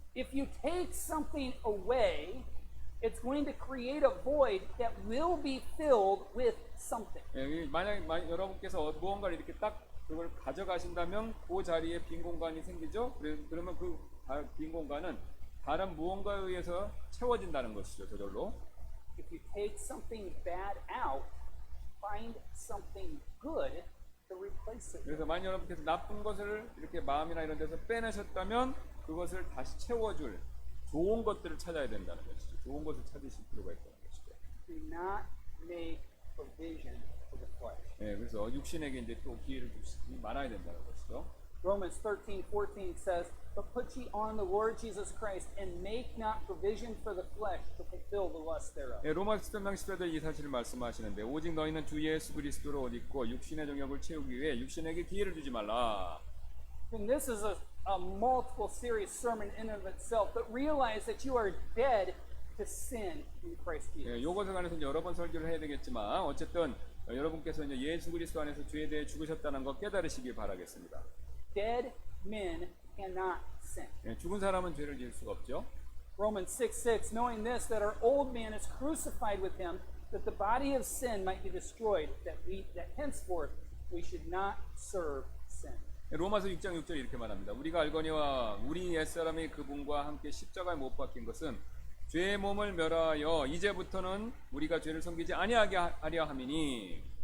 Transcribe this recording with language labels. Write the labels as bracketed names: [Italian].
[English] If you take something away, it's going to create a void that will be filled with something. [Korean] 예, 만약 여러분께서 무언가를 이렇게 딱 그걸 가져가신다면 그 자리에 빈 공간이 생기죠. 그러면 그 빈 공간은 다른 무언가에 의해서 채워진다는 것이죠. 저절로. [English] If you take something bad out, find something good to replace it. [Korean] 그래서 만약 여러분께서 나쁜 것을 이렇게 마음이나 이런 데서 빼내셨다면 그것을 다시 채워줄 좋은 것들을 찾아야 된다는 것이죠. 좋은 것을 찾으실 필요가 있다는 것이죠. [English] Do not make provision for the flesh. [Korean] 예, 그래서 육신에게 이제 또 기회를 주시지 말아야 된다는 것이죠. [English] Romans 13:14 says, "But put ye on the Lord Jesus Christ, and make not provision for the flesh to fulfill the lust thereof." [Korean] 예, 로마서 10장 10절에 이 사실을 말씀하시는데 오직 너희는 주 예수 그리스도로 옷 입고 육신의 정욕을 채우기 위해 육신에게 기회를 주지 말라. [English] And this is a multiple series sermon in and of itself, but realize that you are dead to sin in Christ Jesus. [Korean] 예, 요것에 관해서 이제 여러 번 설교를 해야 되겠지만 어쨌든 여러분께서 이제 예수 그리스도 안에서 죄에 대해 죽으셨다는 것 깨달으시길 바라겠습니다. [English] Dead men cannot sin. [Korean] 예, 죽은 사람은 죄를 지을 수가 없죠. [English] Romans 6:6, knowing this, that our old man is crucified with him, that the body of sin might be destroyed, that henceforth we should not serve sin. [Korean] 예, 로마서 6장 6절에 이렇게 말합니다. 우리가 알거니와 우리 옛사람이 그분과 함께 십자가에 못 박힌 것은 죄의 몸을 멸하여 이제부터는 우리가 죄를 섬기지 아니하게 하려 함이니.